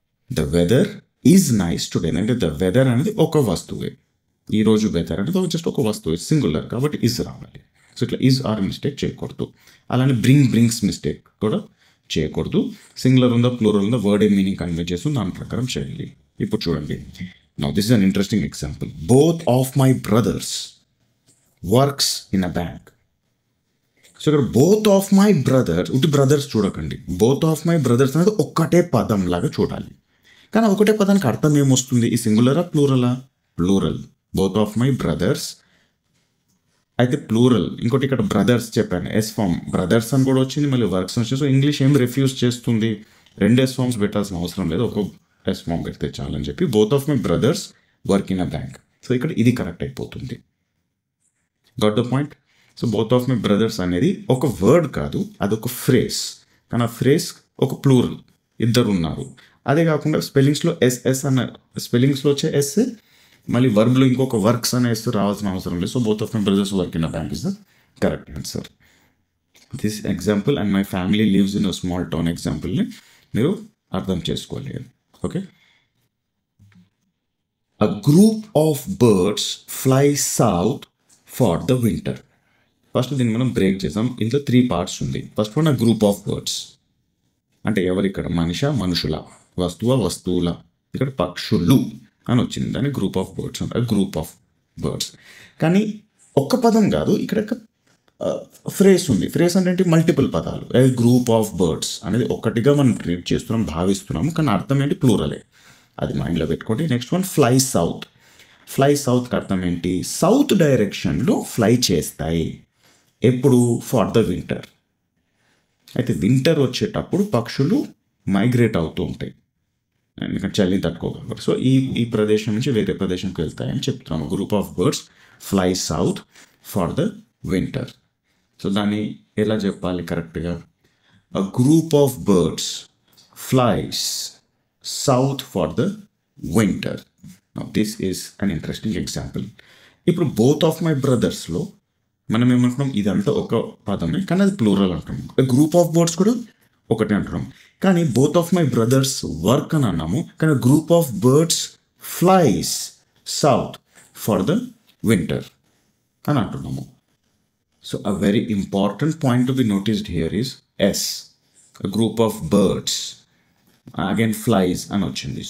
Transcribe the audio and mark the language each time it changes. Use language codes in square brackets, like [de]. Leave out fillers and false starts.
[en] the weather is nice today [te] అంటే [en] the weather [te] అనేది ఒక వస్తువే. ఈరోజు వెదర్ అనేది జస్ట్ ఒక వస్తువే, సింగులర్ కాబట్టి ఈజ్ రావాలి. సో ఇట్లా ఈజ్ ఆర్ మిస్టేక్ చేయకూడదు. అలానే బ్రింగ్స్ మిస్టేక్ కూడా చేయకూడదు. సింగులర్ ఉందా ప్లూరల్ ఉందా, వర్డ్ ఏ మీనింగ్ కన్వే చేస్తుంది, దాని ప్రకారం చేయాలి. ఇప్పుడు చూడండి, [en] now this is an interesting example. Both of my brothers works in a bank. [te] So ఇక్కడ బోత్ ఆఫ్ మై బ్రదర్స్, ఉట్టి బ్రదర్స్ చూడకండి, బోత్ ఆఫ్ మై బ్రదర్స్ అనేది ఒక్కటే పదం లాగా చూడాలి. కానీ ఒకటే పదానికి అర్థం ఏమొస్తుంది? ఈ సింగులరా ప్లూరలా? Plural. [en] both of my brothers [te] అయితే [en] Plural. [te] ఇంకోటి ఇక్కడ బ్రదర్స్ చెప్పాను, ఎస్ ఫామ్, బ్రదర్స్ అని కూడా వచ్చింది, మళ్ళీ వర్క్స్ వచ్చింది. సో ఇంగ్లీష్ ఏం రిఫ్యూజ్ చేస్తుంది? రెండు ఎస్ ఫామ్స్ పెట్టాల్సిన అవసరం లేదు, ఒక ఎస్ ఫామ్ పెడితే చాలని చెప్పి [en] Both of my brothers work in a bank. [te] So ఇక్కడ ఇది కరెక్ట్ అయిపోతుంది. [en] Got the point? [te] So both of my brothers అనేది ఒక వర్డ్ కాదు, అదొక ఫ్రేస్. కానీ ఆ ఫ్రేస్ ఒక ప్లూరల్, ఇద్దరు ఉన్నారు. అదే కాకుండా స్పెల్లింగ్స్లో ఎస్ఎస్ అన్న, స్పెల్లింగ్స్లో వచ్చే ఎస్, మళ్ళీ వర్బ్లో ఇంకొక వర్క్స్ అనే ఎస్ రావాల్సిన అవసరం లేదు. [en] So both of my brothers work in a bank is the correct answer. This example and my family lives in a small town ఎగ్జాంపుల్ని [te] మీరు అర్థం చేసుకోవాలి. [en] Okay, a group of birds fly south for the winter. [te] First దీన్ని మనం break చేసాం, ఇందులో 3 parts ఉంది. First one, [en] a group of birds [te] అంటే ఎవరు? ఇక్కడ మనుషుల, వస్తువుల, ఇక్కడ పక్షులు అని వచ్చింది, దాన్ని గ్రూప్ ఆఫ్ బర్డ్స్ అంటారు. గ్రూప్ ఆఫ్ బర్డ్స్ కానీ ఒక్క పదం కాదు, ఇక్కడ ఫ్రేస్ ఉంది. ఫ్రేస్ అంటే మల్టిపుల్ పదాలు. ఏ గ్రూప్ ఆఫ్ బర్డ్స్ అనేది ఒకటిగా మనం ట్రీట్ చేస్తున్నాం, భావిస్తున్నాము, కానీ అర్థం ఏంటి? ప్లూరలే. అది మైండ్లో పెట్టుకోండి. Next one, fly south. Fly సౌత్కి అర్థం ఏంటి? సౌత్ డైరెక్షన్లో ఫ్లై చేస్తాయి. ఎప్పుడు? For the winter. అయితే వింటర్ వచ్చేటప్పుడు పక్షులు మైగ్రేట్ అవుతూ ఉంటాయి, ఎందుకంటే చలిని తట్టుకోగలరు. సో ఈ ప్రదేశం నుంచి వేరే ప్రదేశంకి వెళ్తాయని చెప్తున్నాము. [en] Group of birds fly south for the winter. [te] So దాన్ని ఎలా చెప్పాలి కరెక్ట్గా? [en] A group of birds flies south for the winter. Now this is an interesting example. [te] ఇప్పుడు బోత్ ఆఫ్ మై బ్రదర్స్లో మనం ఏమంటున్నాం, ఇదంతా ఒక పదమే కానీ అది ప్లూరల్ అంటున్నాం. గ్రూప్ ఆఫ్ బర్డ్స్ కూడా ఒకటే అంటున్నాం. కానీ both of my brothers work అని అన్నాము, కానీ group of birds flies south for the winter అని అంటున్నాము. [en] so a very important point to be noticed here is S, a group of birds, again flies [te] అని వచ్చింది.